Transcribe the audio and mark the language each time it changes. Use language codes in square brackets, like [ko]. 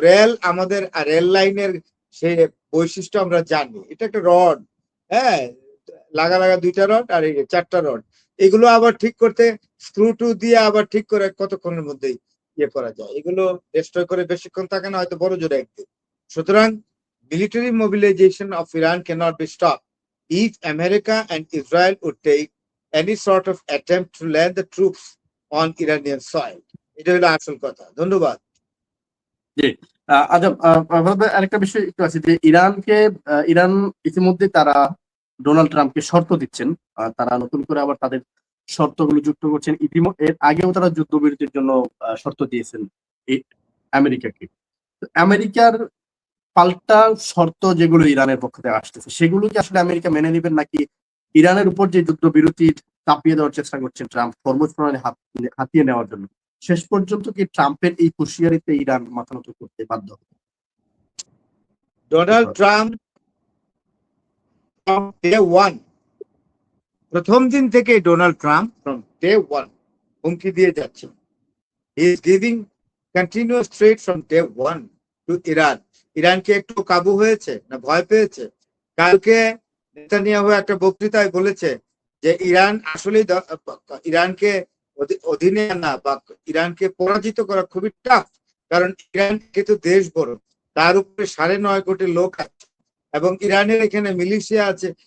[bn] Rail আমাদের rail লাইনের সে বৈশিষ্ট্য আমরা জানি, এটা একটা রড, হ্যাঁ, লাগা 2টা রড আর এই 4টা রড, এগুলো আবার ঠিক করতে স্ক্রু টু দিয়ে আবার ঠিক করে কতক্ষণের মধ্যেই করা যায়। এগুলো ডিস্ট্রয় করে বেশিক্ষণ থাকে না, হয়তো বড় জোরে একদিন। [en] সুতরাং military mobilization of Iran cannot be stopped if America and Israel would take any sort of attempt to land the troops on Iranian soil. [bn] এটা হলো আসল কথা। ধন্যবাদ। জি, আজব, আরেকটা বিষয় একটু আছে যে ইরান ইতিমধ্যে তারা ডোনাল্ড ট্রাম্পকে শর্ত দিচ্ছেন, তারা নতুন করে আবার তাদের শর্তগুলো যুক্ত করছেন। এর আগেও তারা যুদ্ধবিরতির জন্য শর্ত দিয়েছেন আমেরিকাকে। আমেরিকার পাল্টা শর্ত যেগুলো ইরানের পক্ষ থেকে আসতেছে, সেগুলো কি আসলে আমেরিকা মেনে নেবেন, নাকি ইরানের উপর যে যুদ্ধবিরতি চাপিয়ে দেওয়ার চেষ্টা করছেন ট্রাম্প হরমুজ প্রণালী হাতিয়ে নেওয়ার জন্য, শেষ পর্যন্ত কি ট্রাম্পের এই হুঁশিয়ারিতে ইরান মাথা নত করতে বাধ্য হবে? Donald Trump [en] from day one, [bn] প্রথম দিন থেকে Donald Trump from day one হুমকি দিয়ে যাচ্ছে। [en] He is giving continuous threat from day one to Iran. [bn] ইরানকে একটু কাবু হয়েছে না ভয় পেয়েছে? কালকে নেতানিয়াহু একটা বক্তৃতায় বলেছে যে ইরান আসলেই ইরানকে অধীনে আনা বা ইরানকে পরাজিত করা খুবই টাফ, কারণ ইরান কিন্তু দেশ বড়, তার উপরে 9.5 কোটি লোক আছে এবং ইরানের এখানে মিলিশিয়া আছে।